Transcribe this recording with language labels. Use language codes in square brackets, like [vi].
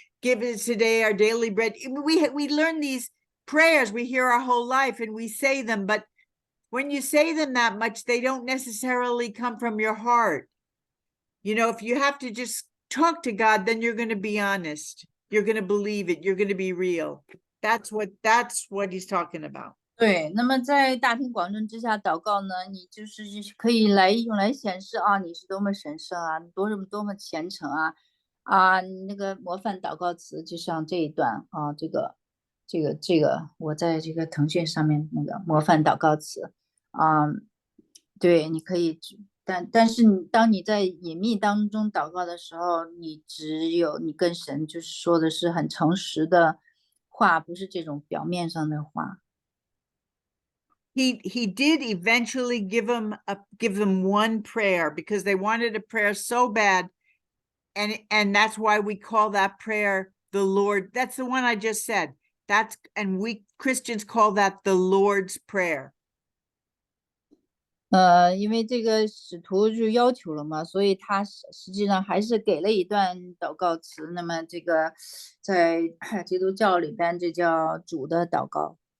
[en] Give us today our daily bread. We learn these prayers we hear our whole life and we say them, but when you say them that much, they don't necessarily come from your heart. If you have to just talk to God, then you're going to be honest. You're going to believe it. You're going to be real. That's what he's talking about. [zh] 对，那么在大庭广众之下祷告呢，你就是可以用来显示啊，你是多么神圣啊，多么虔诚啊，那个模范祷告词就像这一段啊，这个，我在这个腾讯上面那个模范祷告词啊，对，你可以，但是当你在隐秘当中祷告的时候，你只有你跟神就是说的是很诚实的话，不是这种表面上的话。 [en] He did eventually give them one prayer because they wanted a prayer so bad, and that's why we call that prayer the Lord. That's the one I just said. And we Christians call that the Lord's Prayer. [zh] 因为这个使徒就要求了嘛，所以他实际上还是给了一段祷告词。那么这个在基督教里边，这叫主的祷告。